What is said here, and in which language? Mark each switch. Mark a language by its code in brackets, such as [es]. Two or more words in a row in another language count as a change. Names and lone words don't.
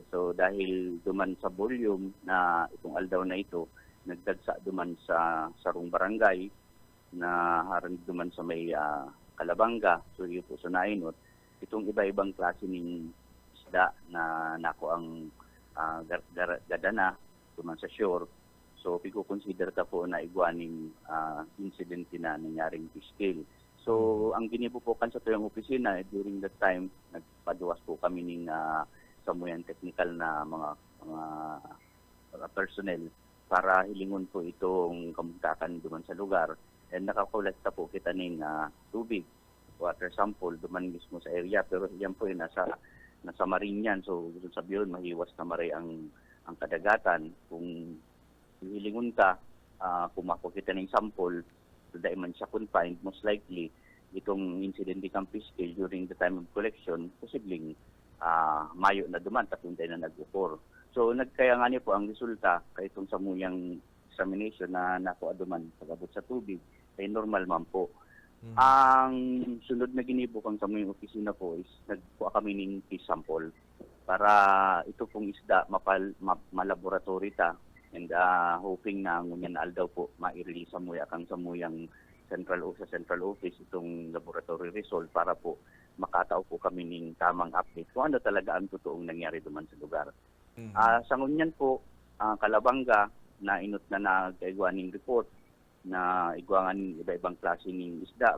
[bik] So dahil duman sa volume na itong aldaw na ito, nagdagsa duman sa sarong barangay na harang duman sa may Kalabanga, so yun po sa nainot. Itong iba-ibang klase ng isda na nako ang gadana duman sa shore. So pico-consider ka po na igwaning incident na nangyaring [en] fish kill. [bik] So ang ginibupukan sa tuyong opisina [en] during that time, [bik] nagpaduwas po kami ng samuyan technical na mga personnel para hilingon po itong kamugtakan duman sa lugar. And nakakolekta po kita ng tubig, [en] water sample [bik] duman mismo sa area. Pero yan po nasa marine yan. So gusto sabihin, mahiwas na maray ang kadagatan. Kung hilingon ka, kumako kita ng sample, so dahil man siya confined, [en] most likely, [bik] itong incident di [en] fish kill during the time of collection, [bik] posibleng mayo na duman, tapunday na nag-upor. So nagkaya nga niyo po ang resulta kay itong samuyang examination na nakuha duman pag-abot sa tubig ay normal man po. Ang sunod na ginibukang samuyang opisina po is nagkuha kami ng [en] fish sample [bik] para ito pong isda malaboratory ta [en] and hoping [bik] na ngunyan aldaw po ma-release kang samuyang sa [en] central office [bik] itong [en] laboratory result [bik] para po makatao po kami ng tamang update kung ano talaga ang totoong nangyari duman sa lugar. Sa ngunyan po, Kalabanga, na inot na nagkaigwaning report na igwangan iba-ibang klase ng isda.